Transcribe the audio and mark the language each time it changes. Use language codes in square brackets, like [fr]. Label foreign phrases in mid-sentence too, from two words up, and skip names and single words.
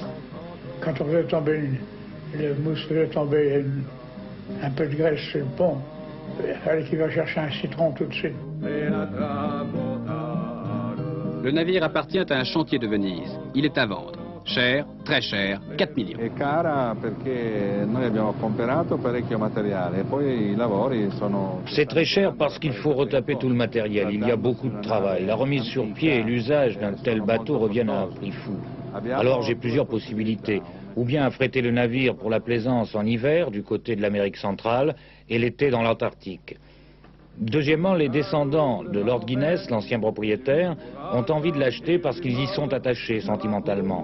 [fr] Quand on faisait tomber, le mousse faisait tomber un peu de graisse sur le pont, il fallait qu'il va chercher un citron tout de suite. Le navire appartient à un chantier de Venise. Il est à vendre. Cher, très cher, 4 millions. [it] È cara perché noi abbiamo comperato parecchio materiale e poi I lavori sono... [fr] C'est très cher parce qu'il faut retaper tout le matériel. Il y a beaucoup de travail. La remise sur pied et l'usage d'un tel bateau reviennent à un prix fou. Alors j'ai plusieurs possibilités. Ou bien affréter le navire pour la plaisance en hiver du côté de l'Amérique centrale et l'été dans l'Antarctique. Deuxièmement, les descendants de Lord Guinness, l'ancien propriétaire, ont envie de l'acheter parce qu'ils y sont attachés sentimentalement.